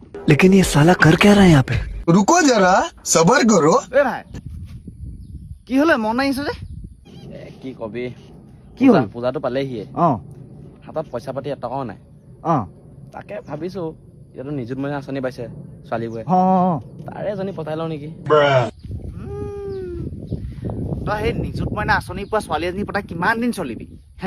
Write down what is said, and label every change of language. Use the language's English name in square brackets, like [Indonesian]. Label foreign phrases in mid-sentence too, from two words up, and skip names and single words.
[Hindi] लेकिन ये साला कर क्या रहा है यहाँ पे? रुको जरा सबर करो [Assamese] এ ভাই কি হলে মন আহিছে যে কি কবি কি হ'ল? পূজাটো পালেহিয়ে অ হাতত পইচা পাতি এটকাও নাই অ তাকে ভাবিছো ইয়াতো নিযুত মইনা আঁচনি পাইছে ছোৱালীবোৰে অ তাৰে এজনী পতাই লওঁ নেকি তই সেই নিযুত মইনা আঁচনি পোৱা ছোৱালী এজনী পতা কিমান দিন চলিবি হে